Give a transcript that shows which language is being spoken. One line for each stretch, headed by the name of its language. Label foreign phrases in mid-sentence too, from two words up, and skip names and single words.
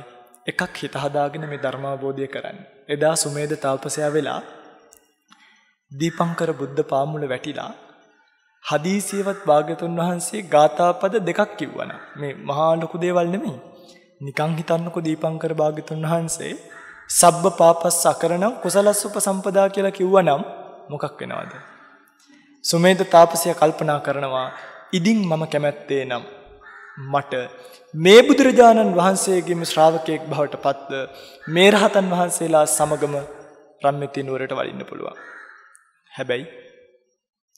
Sinhala: එකක් හිත හදාගෙන මේ ධර්මාවබෝධය කරන්නේ. එදා සුමේද තාපසයා වෙලා දීපංකර බුද්ධ පාමුල වැටිලා හදීසියවත් භාග්‍යතුන් වහන්සේ ගාථාපද දෙකක් කිව්වනම් මේ මහා ලොකු දේවල් නෙමෙයි. නිකන් හිතන්නකෝ දීපංකර භාග්‍යතුන් වහන්සේ
Pali: සබ්බ පාපස්ස අකරණං කුසලස්ස උපසම්පදා
Sinhala: කියලා කිව්වනම් මොකක් වෙනවද? සුමේද තාපසයා කල්පනා කරනවා ඉදින් මම කැමැත්තේ නම් මට මේ බුදුරජාණන් වහන්සේගේම ශ්‍රාවකයෙක් බවට පත්ව මේ රහතන් වහන්සේලා සමගම රම්මිතී නුවරට වඩින්න පුළුවන්.